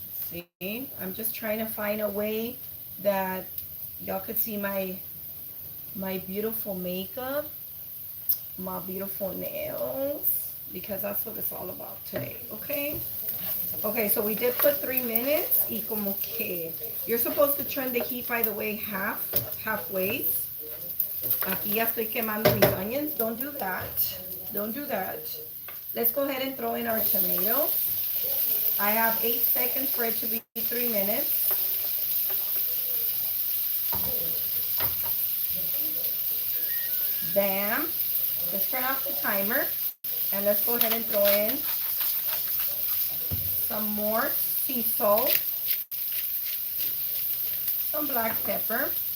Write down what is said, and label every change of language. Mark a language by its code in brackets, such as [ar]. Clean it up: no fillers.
[en] See, I'm just trying to find a way that y'all could see my beautiful makeup, my beautiful nails, because that's what it's all about today, okay? Okay, so we did put 3 minutes. [es] Y como que [en] you're supposed to turn the heat, by the way, halfway. [es] Aquí ya estoy quemando mis onions. [en] Don't do that. Don't do that. Let's go ahead and throw in our tomato. I have 8 seconds for it to be 3 minutes. Bam. Let's turn off the timer. And let's go ahead and throw in some more sea salt, some black pepper.